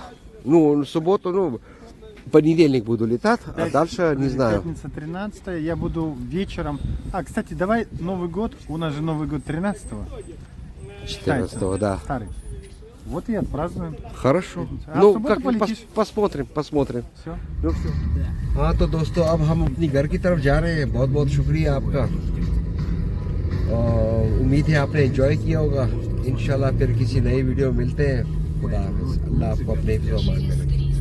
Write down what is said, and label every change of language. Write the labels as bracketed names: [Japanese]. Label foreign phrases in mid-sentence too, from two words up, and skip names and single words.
[Russian] Ну, субботу, ну, понедельник буду летать, а Пять- дальше не знаю. Пятница 13, я буду вечером. А, кстати, давай Новый год. У нас же Новый год 13-го. 14-го, да. Старый. Вот и отпразднуем. Хорошо. А в Ну, субботу как полетишь? посмотрим. Все. Ну, все. [Urdu] ہاں تو دوستو، اب ہم اپنی گھر کی طرف جا رہے ہیں. بہت بہت شکریہ آپ کا۔ امید ہے آپ نے انجوائے کیا ہوگا. ان شاء اللہ پھر کسی نئی ویڈیو میں ملتے ہیں. خدا حافظ. اللہ آپ کو اپنے حفظ و امان میں رکھے.